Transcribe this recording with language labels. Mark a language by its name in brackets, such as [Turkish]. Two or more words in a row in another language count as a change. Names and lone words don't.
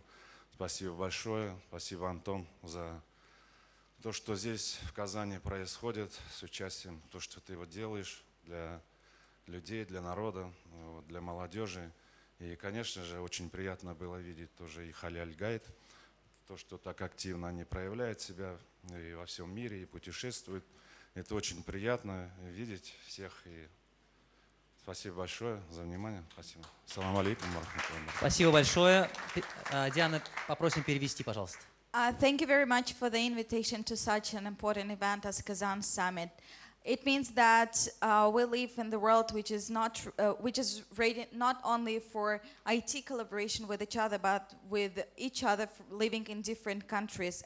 [Russian] Спасибо большое, спасибо, Антон, за то, что здесь в Казани происходит с участием, то, что ты вот делаешь для людей, для народа, для молодежи. И, конечно же, очень приятно было видеть тоже и Халяль Гайд, то, что так активно они проявляют себя и во всем мире, и путешествуют. Это очень приятно видеть всех. И спасибо большое за внимание. Спасибо. [Arabic] السلام عليكم. [Russian] Спасибо большое. Диана, попросим перевести, пожалуйста. [English] Thank you very much for the invitation to such an important event as Kazan Summit. It means that we live in the world which is rated not only for IT collaboration with each other, but with each other living in different countries.